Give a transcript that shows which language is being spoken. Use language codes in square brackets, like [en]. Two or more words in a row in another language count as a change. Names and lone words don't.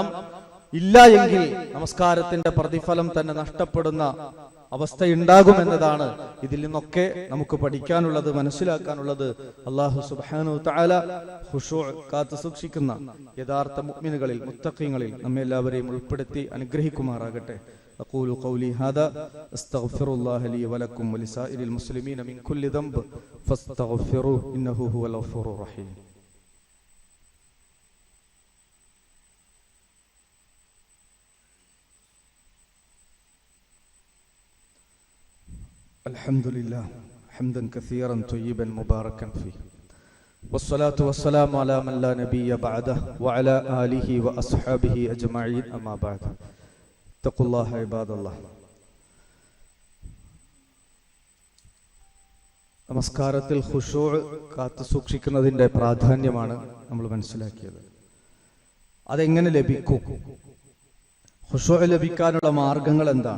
[ml] ഇല്ല എങ്കിൽ നമസ്കാരത്തിന്റെ പ്രതിഫലം തന്നെ നഷ്ടപ്പെടുന്ന അവസ്ഥയുണ്ടാകുമെന്നതാണ് ഇതിൽ നിന്നൊക്കെ നമുക്ക് പഠിക്കാനുള്ളത്, മനസ്സിലാക്കാനുള്ളത്. [ar] الله سبحانه وتعالى [ml] ഖുശൂ കാത്തു സൂക്ഷിക്കുന്ന യഥാർത്ഥ മുഅ്മിനുകളിൽ, മുത്തഖീങ്ങളിൽ നമ്മെ എല്ലാവരെയും ഉൾപ്പെടുത്തി അനുഗ്രഹിക്കുമാറാകട്ടെ. [ar] أقول قولي هذا أستغفر الله لي ولكم ولسائر المسلمين من كل ذنب فاستغفروه إنه هو الغفور الرحيم. الحمد لله حمدا كثيرا طيبا مباركا فيه والصلاة والسلام على من لا نبي بعده وعلى آله وأصحابه أجمعين أما بعد. اتقوا الله عباد الله. [ml] നമസ്കാരത്തിൽ ഖുശൂ കാത്തു സൂക്ഷിക്കുന്നതിന്റെ പ്രാധാന്യമാണ് നമ്മൾ മനസ്സിലാക്കിയത്. അതെങ്ങനെ ലഭിക്കും? ഖുശൂ ലഭിക്കാനുള്ള മാർഗങ്ങൾ എന്താണ്?